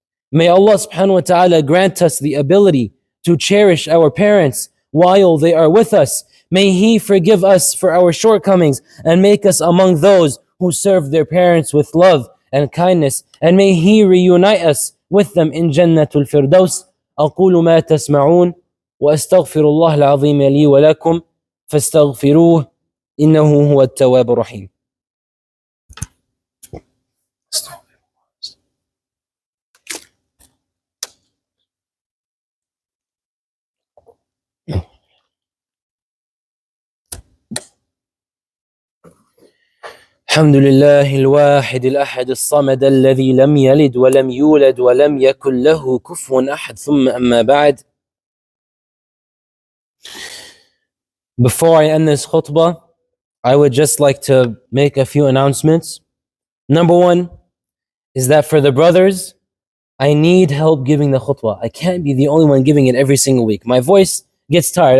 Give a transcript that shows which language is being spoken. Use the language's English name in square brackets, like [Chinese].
[English] May Allah subhanahu wa ta'ala grant us the ability to cherish our parents while they are with us. May He forgive us for our shortcomings and make us among those who serve their parents with love and kindness. And may He reunite us with them in Jannatul Firdaus. [Arabic] أقول ما تسمعون وأستغفر الله العظيم لي ولكم فاستغفروه إنه هو التواب الرحيم. الحمد لله الواحد الأحد الصمد الذي لم يلد ولم يولد ولم يكن له كفوا أحد ثم أما بعد. [English] Before I end this khutbah, I would just like to make a few announcements. Number one is that for the brothers, I need help giving the khutbah. I can't be the only one giving it every single week. My voice gets tired.